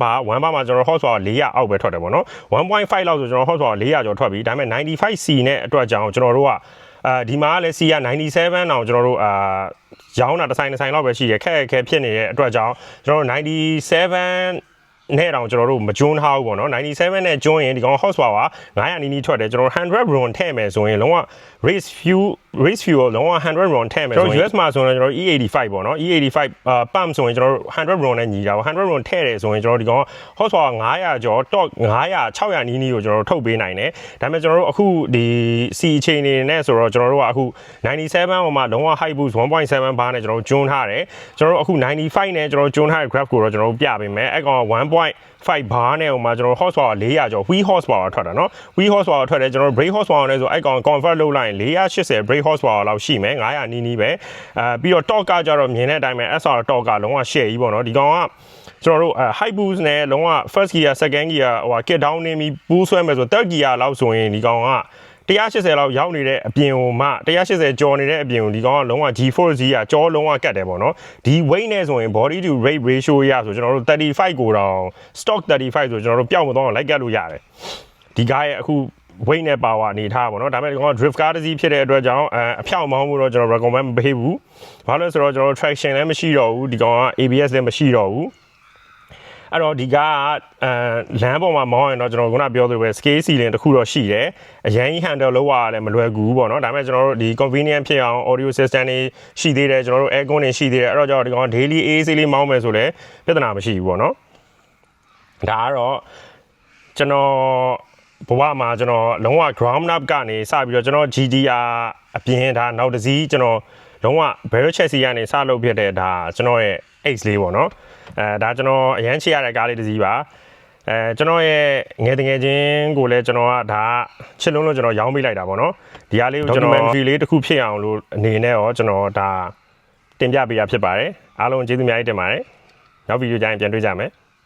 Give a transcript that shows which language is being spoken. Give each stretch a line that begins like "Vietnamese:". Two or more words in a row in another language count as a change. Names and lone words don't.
Burmese: bar မှာကျွန်တော် horsepower 400အောက်ပဲထွက်တယ်ပေါ့နော် 1.5 လောက်ဆိုကျွန်တော် horsepower 400ကျော်ထွက်ပြီဒါပေမဲ့ 95C နဲ့အတွက်ကြောင့်ကျွန်တော်တို့ကဒီမှာလည်း C က97တောင်ကျွန်တော်တို့ရောင်းတာတစ်ဆိုင်လောက်ပဲရှိရခက်ဖြစ်နေတဲ့အတွက်ကြောင့်ကျွန်တော်တို့97နဲ့တောင်ကျွန်တော်တို့မကျွန်းထားဘူးပေါ့နော်97နဲ့ကျွန်းရင်ဒီကောင် horsepower 900နီးနီးထွက်တယ်ကျွန်တော်100 RON ထည့်မယ်ဆိုရင်လုံးဝ
English: race fuel
Burmese: လုံးဝ100 RON ထည့်မယ်ဆိုရင် US မှာဆိုရင်ကျွန်တော် E85 ပေါ့နော်
English: E85 pump
Burmese: ဆိုရင်ကျွန်တော်100 RON နဲ့ညီတာပေါ့100 RON ထည့်တယ်ဆိုရင်ကျွန်တော်ဒီကောင် horsepower 900ကျော် torque 900 600နီးနီးကိုကျွန်တော်တို့ထုတ်ပေးနိုင်တယ်ဒါပေမဲ့ကျွန်တော်တို့အခုဒီ C အခြေအနေနဲ့ဆိုတော့ကျွန်တော်တို့ကအခု97ပေါ်မှာလုံးဝ high boost 1.7 bar နဲ့ကျွန်တော်တို့ကျွန်းထားတယ်ကျွန်တော်တို့အခု95နဲ့ကျွန်တော်တို့ကျွန်းထားတဲ့ graph ကိုတော့ကျွန်တော်တို့ပြပေးမယ်အဲ့ကောင်1.5 bar နဲ့ဟိုမှာကျွန်တော် horsepower 400ကျော်
English: wheel horsepower
Burmese: ထွက်တာเนาะ
English: wheel horsepower
Burmese: ထွက်တယ်ကျွန်တော်
English: brake horsepower
Burmese: နဲ့ဆိုအဲ့ ကောင် convert လုပ်လိုက်ရင်480
English: brake horsepower
Burmese: လောက်ရှိမယ်900နီးနီးပဲပြီးတော့ torque ကကြတော့မြင်တဲ့အတိုင်းပဲ
English: SR torque
Burmese: ကလုံးဝ share ကြီးပေါ့เนาะဒီကောင်ကကျွန်တော်တို့
English: high boost
Burmese: နဲ့ လုံးဝ
English: first gear second gear
Burmese: ဟို
English: kick down
Burmese: နေပြီး boost ဆွဲမယ်ဆို
English: third gear
Burmese: လောက်ဆိုရင်ဒီကောင်က180လောက်ရောက်နေတဲ့အပြင်ကိုမှ180ကျော်နေတဲ့အပြင်ကိုဒီကောင်ကလုံးဝ G4G ကကြောလုံးဝကတ်တယ်ပေါ့နော်ဒီ weight နဲ့ဆိုရင်
English: body to weight ratio
Burmese: ရဆိုကျွန်တော်တို့35ကိုတောင် stock 35ဆိုကျွန်တော်တို့ပျောက်မသွားအောင်လိုက်ကတ်လို့ရတယ်ဒီကားရဲ့အခု weight နဲ့ power အနေထားပေါ့နော်ဒါပေမဲ့ဒီကောင်က
English: drift car
Burmese: တစ်စီးဖြစ်တဲ့အတွက်ကြောင့်အဖြောင့်မောင်းမှုတော့ကျွန်တော် recommend မပေးဘူးဘာလို့လဲဆိုတော့ကျွန်တော် traction လည်းမရှိတော့ဘူးဒီကောင်က ABS လည်းမရှိတော့ဘူး အဲ့တော့ဒီကားကလမ်းပေါ်မှာမောင်းရင်တော့ကျွန်တော်ခုနပြောသလိုပဲ
English: scale ceiling
Burmese: တစ်ခုတော့ရှိတယ်အရင် handle လောက်ရတယ်မလွယ်ကူဘူးပေါ့နော်ဒါပေမဲ့ကျွန်တော်တို့ဒီ convenient ဖြစ်အောင်
English: audio system
Burmese: တွေရှိသေးတယ်ကျွန်တော်တို့ aircon တွေရှိသေးတယ်အဲ့တော့ကျွန်တော်ဒီကောင်
English: daily AC
Burmese: လေးမောင်းမယ်ဆိုလည်းပြဿနာမရှိဘူးပေါ့နော်ဒါကတော့ကျွန်တော်ဘ ဝမှာကျွန်တော်လုံးဝ
English: ground up
Burmese: ကနေစပြီးတော့ကျွန်တော် GTR အပြင်ဒါနောက်တစ်စီးကျွန်တော်လုံးဝ
English: barrel chassis
Burmese: ကနေစလုပ်ဖြစ်တဲ့ဒါကျွန်တော်ရဲ့ X လေးပေါ့နော်ဒါကျွန်တော်အရန်ချရတဲ့ကားလေးတစ်စီးပါကျွန်တော်ရဲ့ငယ်တငယ်ချင်းကိုလည်းကျွန်တော်ကဒါချစ်လုံးလို့ကျွန်တော်ရောင်းပေးလိုက်တာပေါ့နော်ဒီကားလေးကိုကျွန်တော် documentary လေးတစ်ခုဖြစ်အောင်လို့အနေနဲ့ရောကျွန်တော်ဒါတင်ပြပေးရဖြစ်ပါတယ်အားလုံးကျေးဇူးအများကြီးတင်ပါတယ်နောက်ဗီဒီယိုကြရင်ပြန်တွေ့ကြမယ်